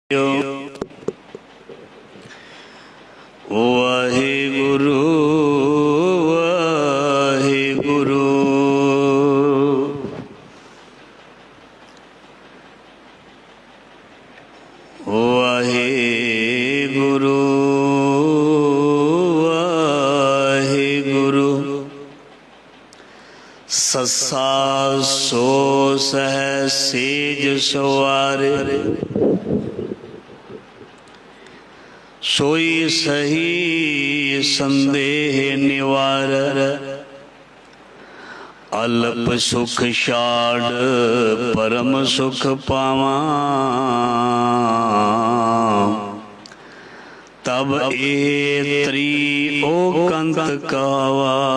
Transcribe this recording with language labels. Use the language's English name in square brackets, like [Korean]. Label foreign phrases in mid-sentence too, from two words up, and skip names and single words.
[Punjabi] ਵਾਹਿਗੁਰੂ ਵਾਹਿਗੁਰੂ ਵਾਹਿਗੁਰੂ ਵਾਹਿਗੁਰੂ। [Hindi] सस्सा सो सहि सेज सवारे, सोई सही संदेह निवार। अल्प सुख छाड़ परम सुख पावा, तब ए त्री ओ कंत कावा।